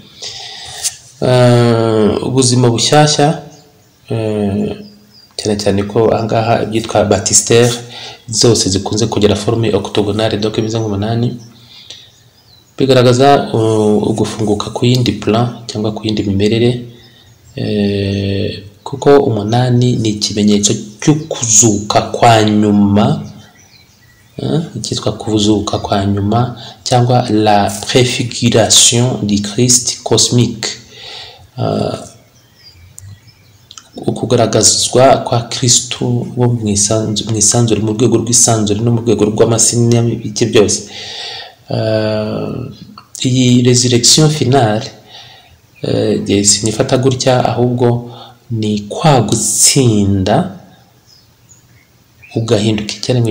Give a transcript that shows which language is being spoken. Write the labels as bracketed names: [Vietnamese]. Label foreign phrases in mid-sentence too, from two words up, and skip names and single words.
[Kinyarwanda] Ubuzima bushyashya, cyane cyane ko ahangaha ibyitwa baptistère zose zikunze kugira [French] forme octogonale, [Kinyarwanda] donc bize nk'umunani, bigaragaza ugufunguka ku yindi plan cyangwa ku yindi mimerere, kuko 8 ni ikimenyetso cyo kuzuka kwa nyuma, cyitwa kuzuka kwa nyuma cyangwa [French] la préfiguration du Christ cosmique, [Kinyarwanda] ukugaragazwa kwa Kristo wo mwisanzure, mu rwego rw'isanzure no mu rwego rw'amasini y'ibiki byose. Iyi [French] resurrection finale [Kinyarwanda] sinifata gutya, ahubwo ni kwa gutsinda ugahinduka icyaremwe